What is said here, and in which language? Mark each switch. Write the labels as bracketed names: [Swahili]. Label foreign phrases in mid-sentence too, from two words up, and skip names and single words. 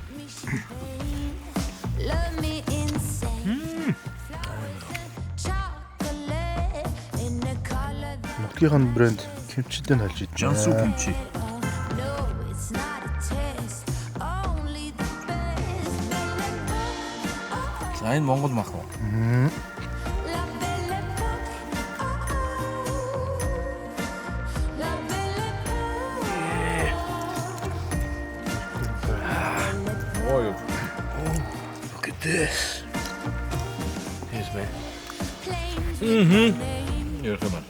[Mongolian] Нутгийнхын брэнд кимчидээ нь алж идэж. Жансуу кимчи. За энэ Монгол мах уу? [English] Look at this. Here's me. [Mongolian] Ярих юм аа.